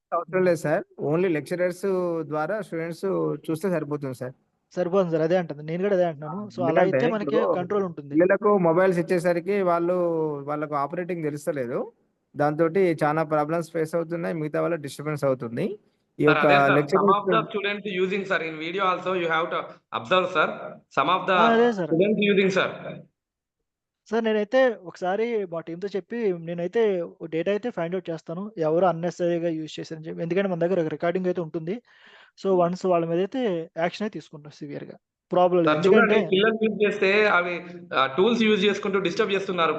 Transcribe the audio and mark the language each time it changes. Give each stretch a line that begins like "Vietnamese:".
Telugu: అవసరం లేదు sir, only lecturers ద్వారా స్టూడెంట్స్ చూస్తే సరిపోతుంది సార్. సరిపోతుంది సార్, అదే అంటుంది, నేను కూడా అదే అంటున్నాను. సో అలా ఎందుకంటే అయితే మనకి ఇప్పుడు కంట్రోల్ ఉంటుంది. పిల్లలకు మొబైల్స్ ఇచ్చేసరికి వాళ్ళకు ఆపరేటింగ్ తెలుస్తలేదు, దాంతో చాలా ప్రాబ్లమ్స్ ఫేస్ అవుతున్నాయి, మిగతా వాళ్ళ డిస్టర్బెన్స్ అవుతుంది. ఈ
English: Sir,
Telugu: యొక్క అదే sir, lecture
English: some of the students using, sir, in video also you have to observe, sir, some of the
Telugu: అదే sir.
English: students using, sir.
Telugu: Sir నేనైతే ఒకసారి మా టీంతో చెప్పి నేనైతే డేటా అయితే ఫైండ్ అవుట్ చేస్తాను, ఎవరు అన్నెసరీగా యూజ్ చేశారని చెప్పి. ఎందుకంటే మన దగ్గర రికార్డింగ్ అయితే ఉంటుంది. సో వన్స్ వాళ్ళ మీద అయితే యాక్షన్ అయితే తీసుకుంటాం సివియర్ గా. ప్రాబ్లం లేదు, Sir, చూడండి ఎందుకంటే పిల్లలు యూజ్ చేస్తే అవి టూల్స్ యూజ్ చేసుకుంటూ డిస్టర్బ్ చేస్తున్నారు.